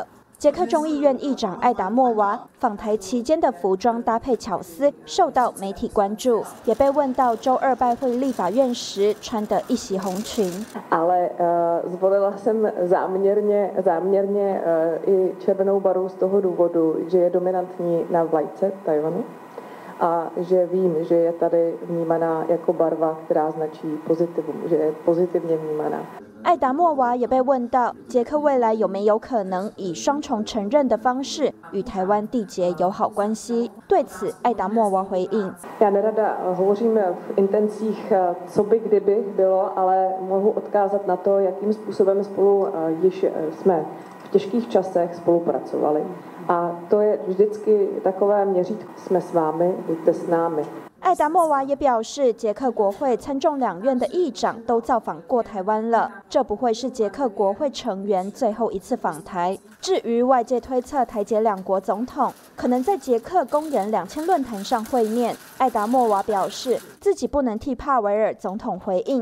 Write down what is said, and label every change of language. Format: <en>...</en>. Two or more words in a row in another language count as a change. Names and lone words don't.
<zh>捷克众议院议长艾达莫娃访台期间的服装搭配巧思受到媒体关注，也被问到周二拜会立法院时穿的一袭红裙。</zh> <cs>Ale zvolila jsem záměrně i červenou barvu z toho důvodu, že je dominantní na vlajce Tajvanu. A že vím, že je tady vnímaná jako barva, která značí pozitivum, že je pozitivně vnímaná.</cs> <zh>艾达莫娃也被问到，捷克未来有没有可能以双重承认的方式与台湾缔结友好关系？对此，艾达莫娃回应</zh> <cs>Já nerada hovořím v intencích, co by kdyby bylo, ale mohu odkázat na to, jakým způsobem spolu již jsme v těžkých časech spolupracovali. A to je vždycky takové měřítko. Jsme s vámi, buďte s námi.</cs> <zh>艾达莫娃也表示，捷克国会参众两院的议长都造访过台湾了，这不会是捷克国会成员最后一次访台。至于外界推测台捷两国总统可能在捷克公元2000论坛上会面，艾达莫娃表示自己不能替帕维尔总统回应。</zh>